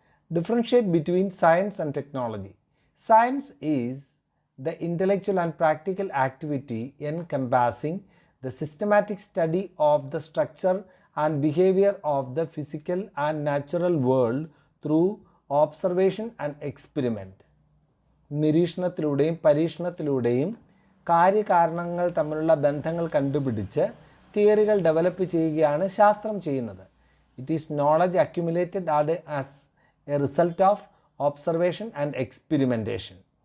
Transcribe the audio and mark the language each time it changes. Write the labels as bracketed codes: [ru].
[en] Differentiate between science and technology. Science is the intellectual and practical activity encompassing the systematic study of the structure and behavior of the physical and natural world through observation and experiment. [ml] നിരീക്ഷണത്തിലൂടെയും പരീക്ഷണത്തിലൂടെയും കാര്യകാരണങ്ങൾ തമ്മിലുള്ള ബന്ധങ്ങൾ കണ്ടുപിടിച്ച് തിയറികൾ develop ചെയ്യുകയാണ് ശാസ്ത്രം ചെയ്യുന്നത്. [en] It is knowledge accumulated as a result of observation and experimentation.